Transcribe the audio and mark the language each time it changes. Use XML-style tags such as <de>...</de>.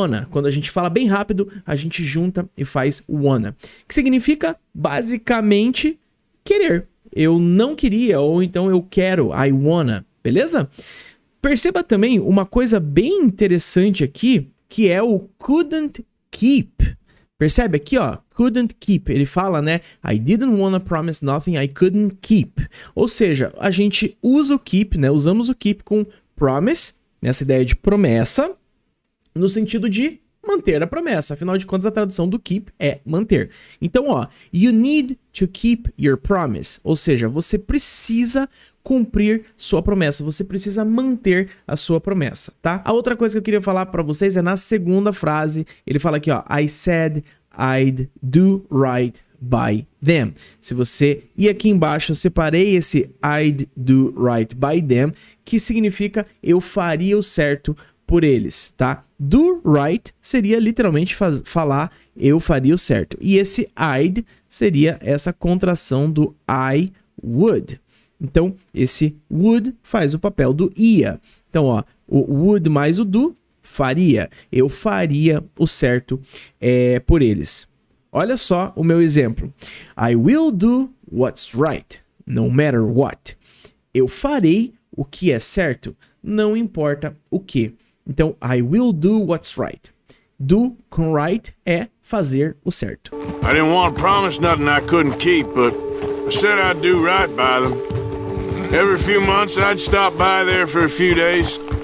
<pt>Quando a gente fala bem rápido, a gente junta e faz wanna. Que significa, basicamente, querer. Eu não queria, ou então eu quero,</pt> <en>I wanna.</en> <pt>Beleza? Perceba também uma coisa bem interessante aqui, que é o couldn't keep. Percebe aqui, ó, couldn't keep. Ele fala, né,</pt> <en>I didn't wanna promise nothing I couldn't keep.</en> <pt>Ou seja, a gente usa o keep, né, usamos o keep com promise, nessa ideia de promessa, no sentido de manter a promessa. Afinal de contas, a tradução do keep é manter. Então, ó,</pt> <en>you need to keep your promise.</en> <pt>Ou seja, você precisa cumprir sua promessa, você precisa manter a sua promessa, tá? A outra coisa que eu queria falar pra vocês é na segunda frase, ele fala aqui, ó,</pt> <en>I said I'd do right by them.</en> <pt>Se você ir aqui embaixo, eu separei esse</pt> <en>I'd do right by them,</en> <pt>que significa eu faria o certo por eles, tá? Do right seria literalmente falar eu faria o certo. E esse I'd seria essa contração do I would. Então, esse would faz o papel do ia. Então, ó, o would mais o do, faria. Eu faria o certo por eles. Olha só o meu exemplo.</pt> <en>I will do what's right, no matter what.</en> <pt>Eu farei o que é certo, não importa o que. Então,</pt> <en>I will do what's right.</en> <pt>Do com right é fazer o certo.</pt> <en>I didn't want to promise nothing I couldn't keep, but I said I'd do right by them. Every few months I'd stop by there for a few days.</en>